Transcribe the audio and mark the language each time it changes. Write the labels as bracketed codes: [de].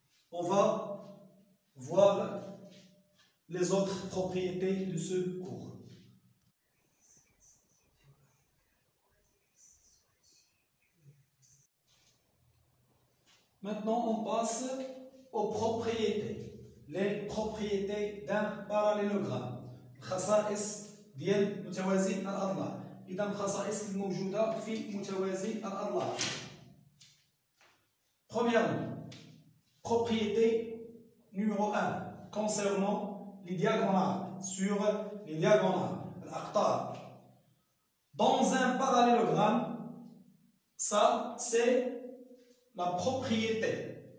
[fr] On va voir les autres propriétés de ce cours. Maintenant, on passe aux propriétés. Les propriétés d'un parallélogramme. [ar] الخصائص ديال متوازي الأضلاع. إذا الخصائص الموجودة في متوازي الأضلاع. [fr] Premièrement, propriété numéro 1 concernant les diagonales, sur les diagonales, الأقطار. Dans un parallélogramme, ça c'est la propriété.